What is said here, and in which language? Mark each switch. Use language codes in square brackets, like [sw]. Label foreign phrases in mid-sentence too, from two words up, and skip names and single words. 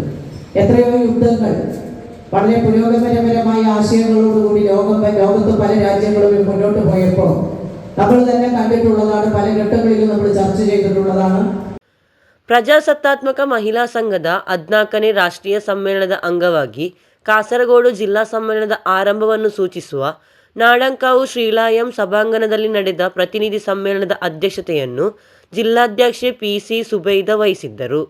[ml] എത്രയോ യുദ്ധങ്ങൾ വളരെ പുരോഗമനപരമായ ആശയങ്ങളോടുകൂടി ലോകത്ത് പല രാജ്യങ്ങളും മുന്നോട്ട് പോയപ്പോൾ നമ്മൾ തന്നെ കണ്ടിട്ടുള്ളതാണ്, പല ഘട്ടങ്ങളിലും നമ്മൾ ചർച്ച ചെയ്തിട്ടുള്ളതാണ്. [kn] ಪ್ರಜಾಸತ್ತಾತ್ಮಕ ಮಹಿಳಾ ಸಂಘದ 14ನೇ ರಾಷ್ಟ್ರೀಯ ಸಮ್ಮೇಳನದ ಅಂಗವಾಗಿ ಕಾಸರಗೋಡು ಜಿಲ್ಲಾ ಸಮ್ಮೇಳನದ ಆರಂಭವನ್ನು ಸೂಚಿಸುವ ನಾಡಂಕಾವು ಶ್ರೀಲಾಯಂ ಸಭಾಂಗಣದಲ್ಲಿ ನಡೆದ ಪ್ರತಿನಿಧಿ ಸಮ್ಮೇಳನದ ಅಧ್ಯಕ್ಷತೆಯನ್ನು ಜಿಲ್ಲಾಧ್ಯಕ್ಷೆ ಪಿಸಿ ಸುಬೈದ ವಹಿಸಿದ್ದರು.